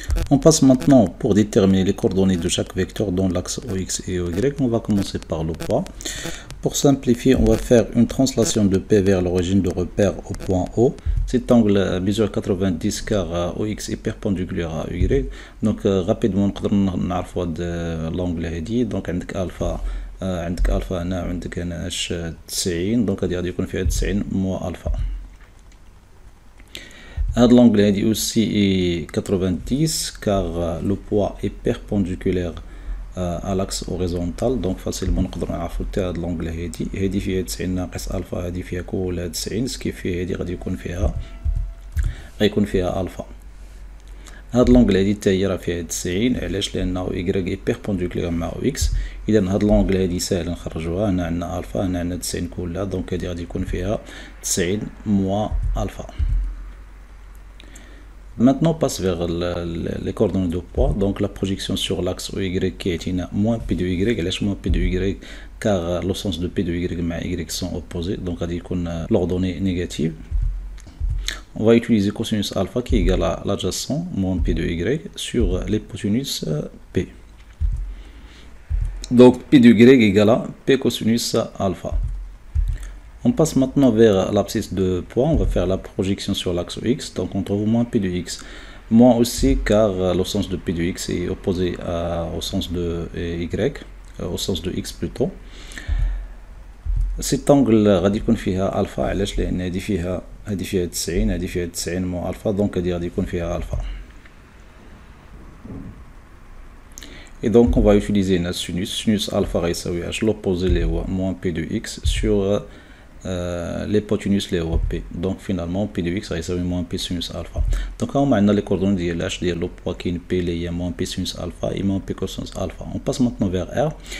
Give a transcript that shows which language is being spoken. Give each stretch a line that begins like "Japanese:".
French: On passe maintenant pour déterminer les coordonnées de chaque vecteur dans l'axe OX et OY. On va commencer par le poids. Pour simplifier, on va faire une translation de P vers l'origine de repère au point O. Cet angle mesure 90 car OX est perpendiculaire à Y. Donc rapidement, on va l'angle هذه.
Arabic: Donc عندك alpha هنا وعندك هنا 90. Donc غادي يكون فيها 90
French: moins alpha. L'angle est aussi 90 car le poids est perpendiculaire à l'axe horizontal, donc facilement
Arabic: نقدر نعرفوا حتى هاد l'angle هادي فيها 90 ناقص الفا هادي فيها كلها 90 سكي فيه هادي غادي يكون فيها الفا. هاد l'angle هادي حتى هي راه فيها 90 علاش لانه
French: y est perpendiculaire
Arabic: مع x. اذا هاد l'angle هادي ساهل نخرجوها. هنا عندنا الفا هنا عندنا 90 كلها دونك هادي غادي يكون فيها 90
French: moins alpha. Maintenant, on passe vers les coordonnées de poids. Donc, la projection sur l'axe OY qui est moins P de Y. Elle est moins P de Y car le sens de P de Y et Y sont opposés. Donc, on a l'ordonnée négative. On va utiliser cosinus alpha qui est égal à l'adjacent moins P de Y sur l'hypoténuse P. Donc, P de Y égale à P cosinus alpha. On passe maintenant vers l'abscisse de poids. On va faire la projection sur l'axe X. Donc on trouve moins P de X. Moins aussi car le sens de P de X est opposé au sens de Y, au sens de X plutôt. Cet angle
Arabic: غادي يكون فيها alpha علاش لأن هذه فيها 90 هذه فيها 90
French: moins alpha donc
Arabic: هذه غادي يكون فيها alpha.
French: Et donc on va utiliser un sinus alpha
Arabic: غيساوي
French: l'opposé
Arabic: اللي هو
French: moins P de X sur l'hypoténuse les OP. Donc finalement P de X
Arabic: غيساوي
French: moins P sinus alpha. Donc هما عندنا les coordonnées ديال H ديال le poids كاين P
Arabic: اللي هي
French: moins P sinus alpha et moins P cosinus alpha. On passe maintenant vers R.